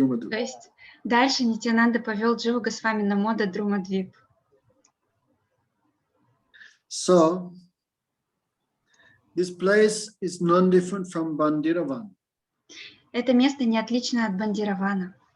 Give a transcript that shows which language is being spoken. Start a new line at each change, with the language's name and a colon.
Russian: То есть дальше Нитянанда повел Дживу Госвами на Modadrumadvip.
English: So, this place is non-different from Bandiravan.
Russian: Это место не отлично от Бандиравана.